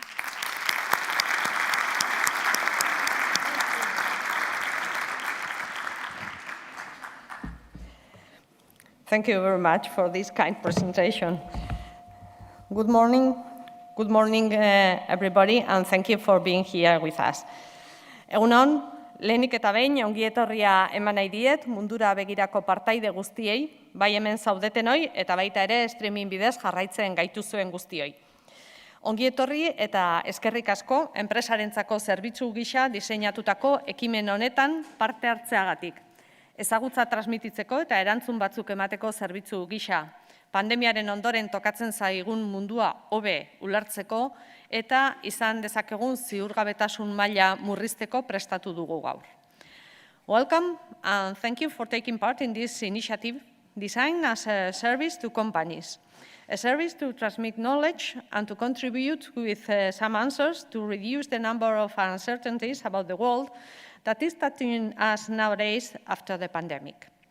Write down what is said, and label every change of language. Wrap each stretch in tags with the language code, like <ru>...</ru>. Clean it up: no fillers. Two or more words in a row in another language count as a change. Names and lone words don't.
<en>Thank you very much for this kind presentation. Good morning, everybody, and thank you for being here with us.</en> <eu>Egun on, lehenik eta behin, ongi etorria eman nahi diet Mundura Begirako partaide guztiei, bai hemen zaudetenoi eta baita ere streaming bidez jarraitzen gaituzuen guztioi. Ongi etorri eta eskerrik asko enpresarentzako zerbitzu gisa diseinatutako ekimen honetan parte hartzeagatik. Ezagutza transmititzeko eta erantzun batzuk emateko zerbitzu gisa, pandemiaren ondoren tokatzen zaigun mundua hobe ulertzeko eta izan dezakegun ziurgabetasun maila murrizteko prestatu dugu gaur.</eu> <en>Welcome and thank you for taking part in this initiative designed as a service to companies, a service to transmit knowledge and to contribute with some answers to reduce the number of uncertainties about the world that is touching us nowadays after the pandemic.</en>